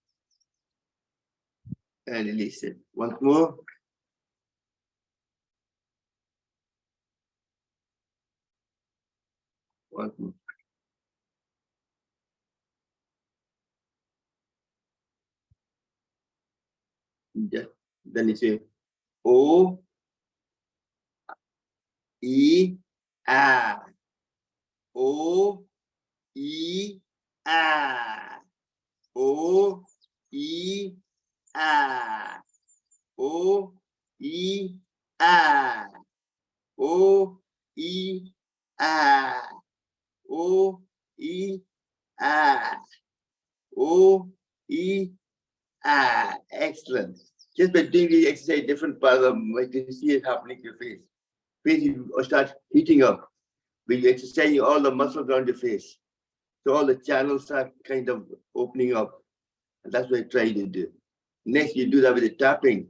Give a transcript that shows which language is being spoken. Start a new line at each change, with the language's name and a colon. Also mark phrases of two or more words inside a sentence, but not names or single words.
English: And release it. Once more. Once more. Just, then you say O, E, A. O, E, A. O, E, A. O, E, A. O, E, A. O, E, A. O, E, A. Excellent. Just by doing the exercise, different parts of you can see it happening to your face. Face will start heating up. When you're exercising all the muscles around your face. So all the channels are kind of opening up. And that's what I try to do. Next, you do that with the tapping.